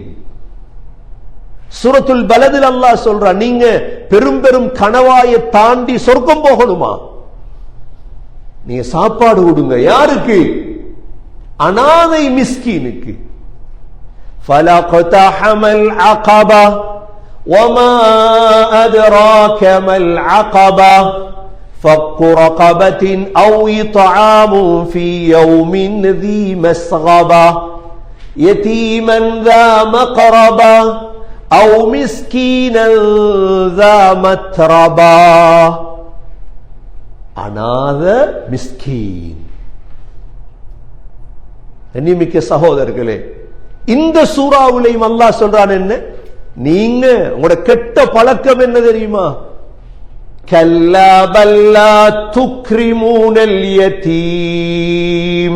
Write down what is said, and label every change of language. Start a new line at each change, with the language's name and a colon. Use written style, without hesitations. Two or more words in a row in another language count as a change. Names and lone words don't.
Tamil: சூரத்துல் பலதில் அல்லாஹ் சொல்றான், நீங்க பெரும் பெரும் கணவாயை தாண்டி சொர்க்கம் போகணுமா, நீங்க சாப்பாடு கொடுங்க. யாருக்கு? அனாதை மிஸ்கீனுக்கு.
Arabic: فلا اقتحم العقبة وما أدراك ما العقبة فك رقبة أو إطعام في يوم ذي مسغبة يتيما ذا مقربة أو مسكينا ذا متربة.
Tamil: அநாத மிஸ்கீன். கண்ணியமிக்க சகோதரர்களே, இந்த சூறாவிலையும் அல்லாஹ் சொல்றான் என்ன? நீங்க உங்களோட கெட்ட பழக்கம் என்ன தெரியுமா?
Arabic: كلا بل لا تكرمون اليتيم.